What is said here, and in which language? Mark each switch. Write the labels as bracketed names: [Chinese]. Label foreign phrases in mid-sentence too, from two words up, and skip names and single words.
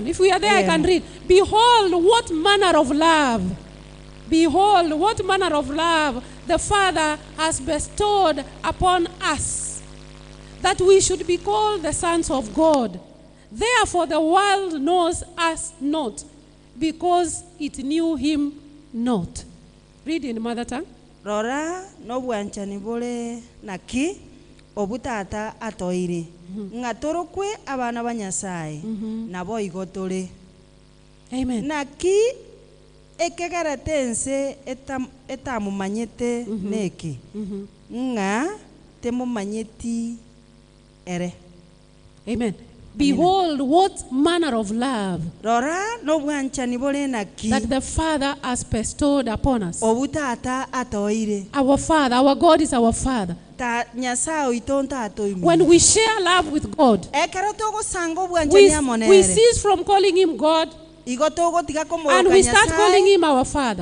[English] If we are there, I can read. Behold, what manner of love the Father has bestowed upon us, that we should be called the sons of God. Therefore the world knows us not, because it knew Him not. Read in mother tongue. [Gusii] Rora no bwanchani bole naki obutata atoire ngatorokwe abana ba Nyasaye nabo igotore. Amen. Naki ekegaratense etamumanyete neki nga temumanyeti ere. Amen. [English] Behold, what manner of love that the Father has bestowed upon us. Our Father, our God is our Father. When we share love with God, we cease from calling Him God, and we start calling Him our Father.